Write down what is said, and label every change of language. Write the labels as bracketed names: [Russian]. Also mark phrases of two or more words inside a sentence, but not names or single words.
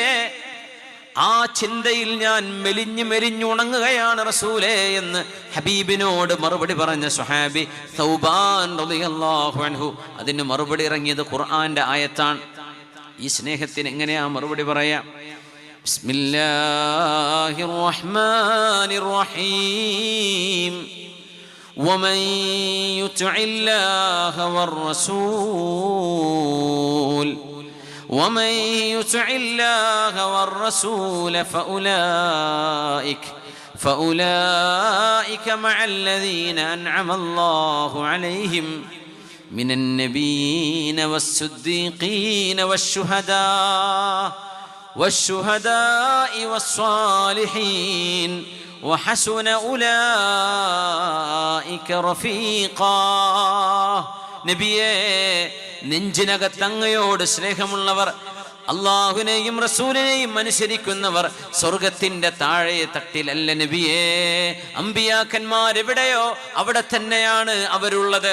[Malayalam] ആ ചിന്തയിൽ ഞാൻ മെലിഞ്ഞുണങ്ങുകയാണ് റസൂലേ എന്ന് ഹബീബിനോട് മറുപടി പറഞ്ഞ സ്വഹാബി സൗബാൻ [Arabic] رضي الله عنه. [Malayalam] അതിന് മറുപടി ഇറങ്ങിയത് ഖുർആന്റെ ആയത്താണ്. ഈ സ്നേഹത്തിന് എങ്ങനെയാ മറുപടി പറയാം? [Arabic] بسم الله الرحمن الرحيم. ومن يطع الله والرسول ومن يطع الله والرسول فأولئك مع الذين أنعم الله عليهم من النبيين والصديقين والشهداء والصالحين وحسن أولئك رفيقا. [Malayalam] നബിയേ, നെഞ്ചിനകത്തങ്ങയോട് സ്നേഹമുള്ളവർ, അള്ളാഹുവിനെയും റസൂലിനെയും അനുസരിക്കുന്നവർ സ്വർഗത്തിന്റെ താഴെ തട്ടിലല്ല നബിയേ. അമ്പിയാക്കന്മാരെവിടെയോ അവിടെ തന്നെയാണ് അവരുള്ളത്.